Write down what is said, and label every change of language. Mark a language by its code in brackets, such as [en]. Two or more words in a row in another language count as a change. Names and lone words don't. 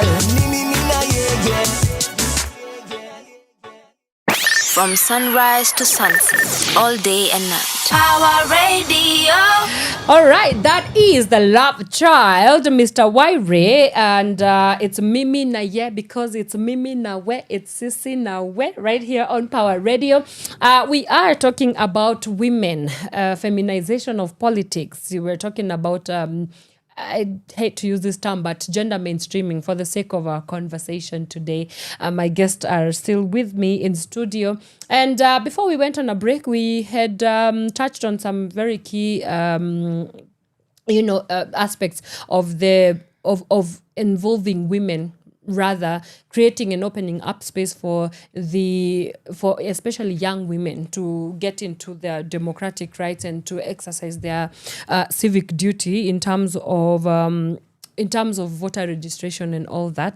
[sw] Me na yeah. [en] From sunrise to sunset, all day and night. Power Radio. All right, that is the love child, Mr. Waire, and it's [sw] Mimi na ye [en] because it's [sw] Mimi na we, [en] it's [sw] Sisi na we, [en] right here on Power Radio. We are talking about women, feminization of politics. We're talking about I hate to use this term, but gender mainstreaming for the sake of our conversation today. My guests are still with me in studio. And before we went on a break, we had touched on some very key, aspects of of involving women, rather creating and opening up space for especially young women to get into their democratic rights and to exercise their civic duty in terms of voter registration and all that.